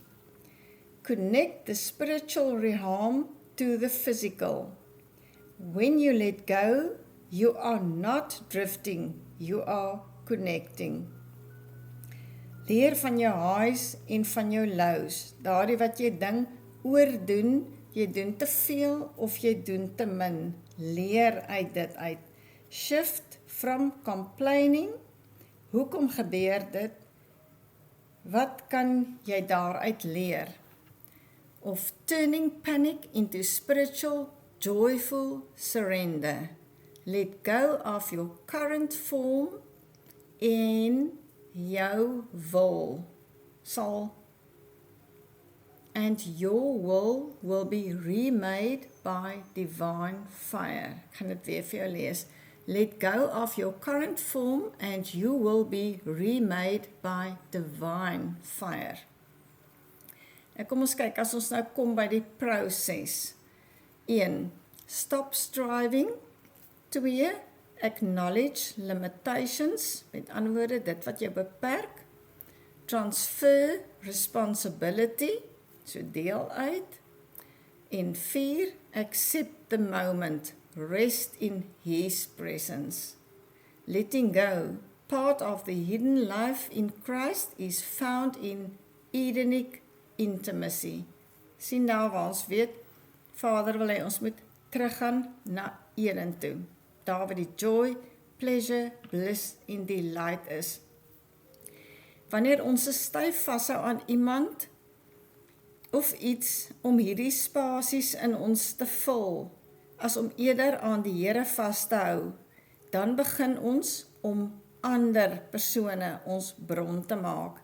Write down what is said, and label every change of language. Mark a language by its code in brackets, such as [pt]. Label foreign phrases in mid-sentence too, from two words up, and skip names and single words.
[en] Connect the spiritual realm to the physical. When you let go, you are not drifting, you are connecting. [af] Leer van jou highs en van jou lows, daardie wat jy dink oordoen, jy doen te veel of jy doen te min. Leer uit dit uit. [en] Shift from complaining. [af] Hoekom gebeur dit? Wat kan jy daaruit leer? [en] Of turning panic into spiritual, joyful surrender. Let go of your current form [af] en jou wil sal [en] and your will be remade by divine fire. [af] Ek gaan dit weer vir jou lees. [en] Let go of your current form and you will be remade by divine fire. [af] Kom ons kyk, as ons nou kom by die proses. [en] 1. Stop striving. 2. Acknowledge limitations. [af] Met ander woorde, dit wat jou beperk. [en] Transfer responsibility. [af] So deel uit. En 4. [en] Accept the moment. Rest in His presence. Letting go. Part of the hidden life in Christ is found in Edenic intimacy. [af] Sien nou waar ons weet, Vader wil hy ons moet teruggaan na Eden toe. Daar waar die [en] joy, pleasure, bliss [af] en delight is. Wanneer ons styf vashou aan iemand of iets om hierdie spasies in ons te vul, as om eerder aan die Here vas te hou, dan begin ons om ander persone ons bron te maak.